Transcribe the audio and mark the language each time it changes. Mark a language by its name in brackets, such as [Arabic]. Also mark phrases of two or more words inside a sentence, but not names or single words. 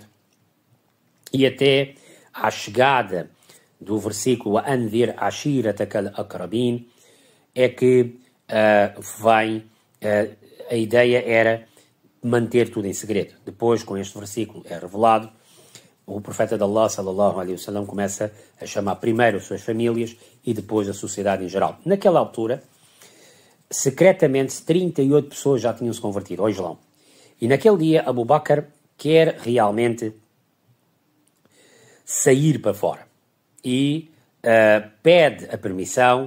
[Portuguese] E até à chegada do versículo [Arabic] أنذر عشيرتك الأقربين [Portuguese] é que a ideia era manter tudo em segredo. Depois, com este versículo é revelado, o profeta de Allah [Arabic] صلى الله عليه وسلم [Portuguese] começa a chamar primeiro as suas famílias e depois a sociedade em geral. Naquela altura, secretamente 38 pessoas já tinham se convertido ao Islão. E naquele dia Abu Bakr quer realmente sair para fora e pede a permissão.